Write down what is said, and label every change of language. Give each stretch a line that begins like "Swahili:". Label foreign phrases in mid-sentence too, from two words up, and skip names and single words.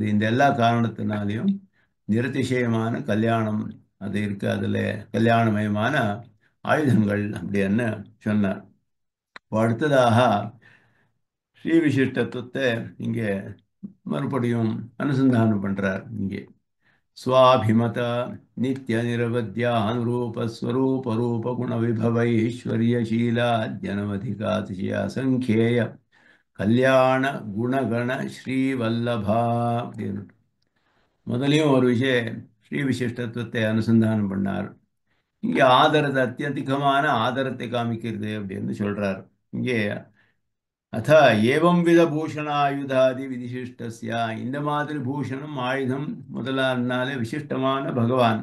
Tamil: இந்த எல்லா காரணத்தினாலையும் நிரதிசயமான கல்யாணம் அது இருக்கு. அதுல கல்யாணமயமான ஆயுதங்கள் அப்படின்னு சொன்னார். அடுத்ததாக ஸ்ரீ விசிஷ்டத்துவத்தை இங்கே மறுபடியும் அனுசந்தானம் பண்றார். இங்கே
Sanskrit: स्वाभिमत नित्य निरवध्यानुरूप स्वरूप रूप गुण विभव ऐश्वर्यशीला जनमधिकातिशय संख्येय कल्याण गुणगण श्रीवल्लभा
Tamil: அப்படின்னு முதலையும் ஒரு ஸ்ரீ விசிஷ்டத்துவத்தை அனுசந்தானம் பண்ணார். இங்கே ஆதரத்தை, அத்தியதிகமான ஆதரத்தை காமிக்கிறது அப்படின்னு சொல்றார். இங்கே
Sanskrit: अत एवं विध भूषणायुधादि विशिष्टस्य,
Tamil: இந்த மாதிரி பூஷணம் ஆயுதம் முதலானாலே விசிஷ்டமான பகவான்.